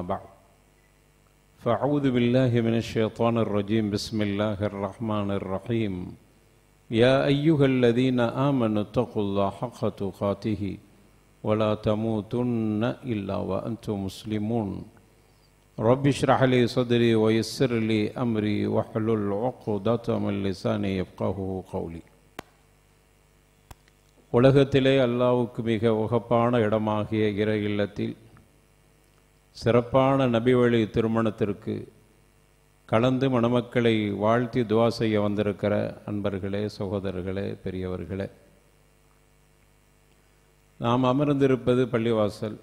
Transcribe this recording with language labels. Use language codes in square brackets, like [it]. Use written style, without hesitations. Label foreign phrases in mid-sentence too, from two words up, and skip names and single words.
[ar] بعد فأعوذ بالله من الشيطان الرجيم بسم الله الرحمن الرحيم يا أيها الذين آمنوا اتقوا الله حق تقاته ولا تموتن إلا وأنتم مسلمون رب اشرح لي صدري ويسر لي أمري واحلل عقدة من لساني يفقهوا قولي. [ta] உலகத்திலே அல்லாஹ்வுக்கு மிக உகப்பான இடமாகிய இறை இல்லத்தில் சிறப்பான நபிவழி திருமணத்திற்கு கலந்து மணமக்களை வாழ்த்தி துவா செய்ய வந்திருக்கிற அன்பர்களே, சகோதரர்களே, பெரியவர்களே, நாம் அமர்ந்திருப்பது பள்ளிவாசல்.